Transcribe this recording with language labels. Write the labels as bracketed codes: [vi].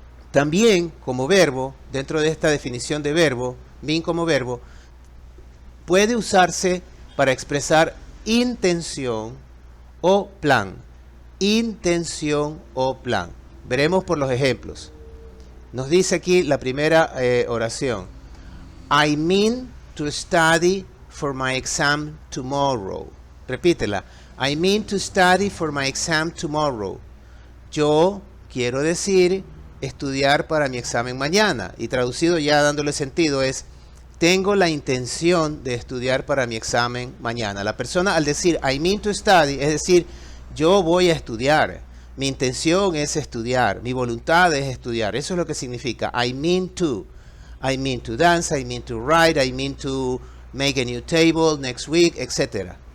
[es] También como verbo, dentro de esta definición de verbo, mean como verbo, puede usarse para expresar intención o plan. Intención o plan. Veremos por los ejemplos. Nos dice aquí la primera oración. [en] I mean to study for my exam tomorrow. [es] Repítela. [en] I mean to study for my exam tomorrow. [es] Yo quiero decir estudiar para mi examen mañana. Y traducido ya dándole sentido es, tengo la intención de estudiar para mi examen mañana. La persona al decir [en] I mean to study, [es] es decir, yo voy a estudiar. Mi intención es estudiar. Mi voluntad es estudiar. Eso es lo que significa. [en] I mean to. I mean to dance. I mean to write. I mean to make a new table next week, etc.